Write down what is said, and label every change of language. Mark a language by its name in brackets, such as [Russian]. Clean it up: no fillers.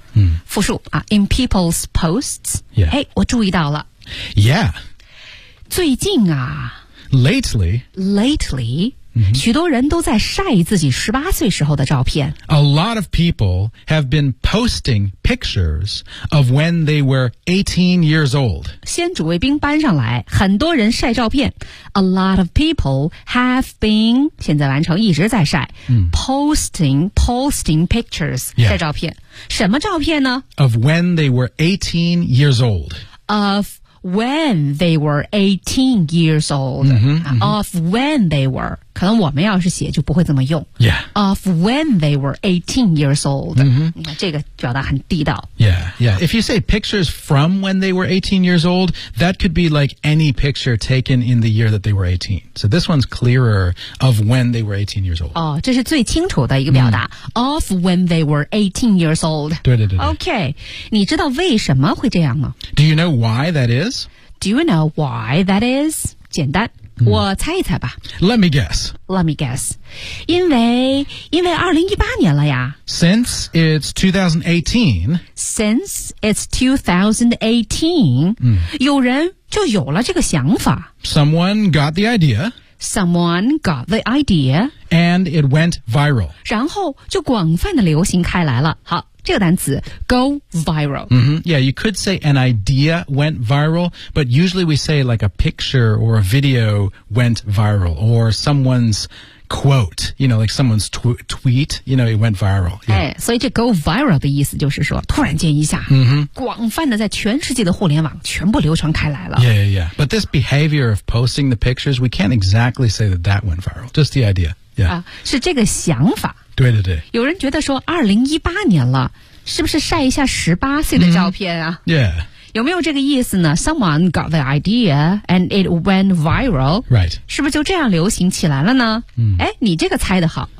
[English] 嗯、复数、啊、In people's posts、 yeah. [Chinese] 哎，我注意到了 [English] Yeah [Chinese] 最近啊 [English] Lately Lately、 mm-hmm. [Chinese] 许多人都在晒自己十八岁时候的照片。 [English] A lot of people have been posting pictures of when they were 18 years old. [Chinese] 先主谓宾搬上来，很多人晒照片。 [English] A lot of people have been [Chinese] 现在完成一直在晒、 [English] posting pictures、 yeah. [Chinese] 晒照片。什么照片呢 [English] ？Of when they were 18 years old. When they were 18 years old, of when they were, [Chinese] 可能我们要是写就不会这么用。 [English] Yeah. Of when they were 18 years old,、 [Chinese] 这个表达很地道。 [English] Yeah, yeah. If you say pictures from when they were 18 years old, that could be like any picture taken in the year that they were 18. So this one's clearer of when they were 18 years old. [Chinese] 哦，这是最清楚的一个表达。 [English] Of when they were 18 years old. [Chinese] 对对对对。 [English] Okay. [Chinese] 你知道为什么会这样吗？ [English] Do you know why that is? Do you know why that is? [Chinese] 简单、我猜一猜吧。 [English] Let me guess. Let me guess. [Chinese] 因为2018年了呀。 [English] Since it's 2018. Since it's 2018,、 [Chinese] 有人就有了这个想法。 [English] Someone got the idea. Someone got the idea. And it went viral. [Chinese] 然后就广泛的流行开来了。好。这个单词 go viral、 [English] Yeah, you could say an idea went viral, but usually we say like a picture or a video went viral or someone's quote, you know, like someone's tweet, you know, it went viral.、 [Chinese] 哎、所以这 go viral 的意思就是说突然间一下、广泛的在全世界的互联网全部流传开来了。 [English] Yeah, yeah, yeah. But this behavior of posting the pictures, we can't exactly say that that went viral. Just the idea. Yeah.、 [Chinese] 是这个想法。对对对，有人觉得说2018年了，是不是晒一下十八岁的照片啊、 [English] Yeah. [Chinese] 有没有这个意思呢 [English] ？Someone got the idea and it went viral. Right. [Chinese] 是不是就这样流行起来了呢？哎，你这个猜得好。